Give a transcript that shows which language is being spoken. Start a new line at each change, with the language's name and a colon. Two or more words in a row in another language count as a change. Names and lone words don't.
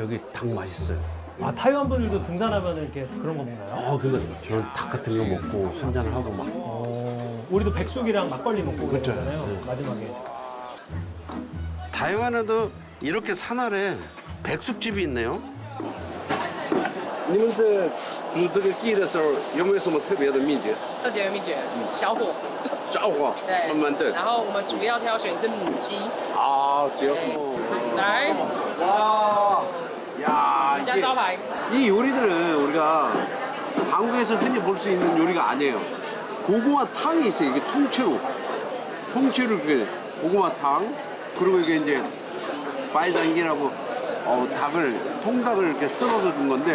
Korean: 여기 닭 맛있어요. 타이완 분들도 등산하면 이렇게 그런 거 먹나요? 그러니까 저런 닭 같은 거 먹고 한잔 하고 막. 우리도 백숙이랑 막걸리 먹고 그렇죠. 그러잖아요. 네. 마지막에. 타이완에도 이렇게 산 아래 백숙집이 있네요.
Chinese: 你们在煮这个鸡的时候有没有什么特别的秘诀？特点有秘诀，小火，小火，对，慢慢炖。然后我们主要挑选是母鸡，只要来，
Korean: 와, 야,
Chinese: 加招牌，
Korean: 이 요리들은 우리가 한국에서 흔히 볼 수 있는 요리가 아니에요. 고구마 탕이 있어요. 이게 통째로 그게 고구마탕. 그리고 이게 이제 빠이장기라고 통닭을 이렇게 썰어서 준 건데.